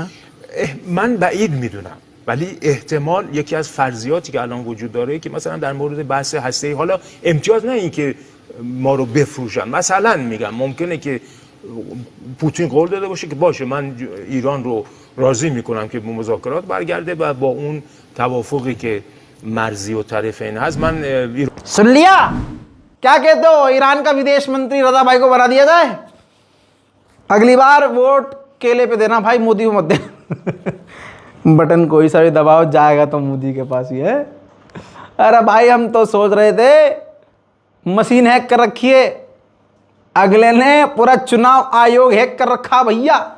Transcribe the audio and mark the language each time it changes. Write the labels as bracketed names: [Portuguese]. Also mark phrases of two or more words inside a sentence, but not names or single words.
[Persian] من بعید میدونم، ولی احتمال یکی از فرضیاتی که الان وجود داره که مثلا در مورد بحث هسته‌ای، حالا امتیاز نه این که ما رو بفروشن، مثلا میگم ممکنه که پوتین قول داده باشه که باشه من ایران رو راضی میکنم که به مذاکرات برگرده و با اون توافقی که مرزی و طرفین هست من [Hindi] सुन लिया क्या कहते हो? ईरान का विदेश मंत्री रजा भाई को बना दिया जाए। अगली बार वोट केले पे देना भाई, मोदी को मत देना। बटन कोई सा भी दबाओ जाएगा तो मोदी के पास ही है। अरे भाई हम तो सोच रहे थे [English] machine hack [Hindi] कर रखी है, अगले ने पूरा चुनाव आयोग हैक कर रखा भैया।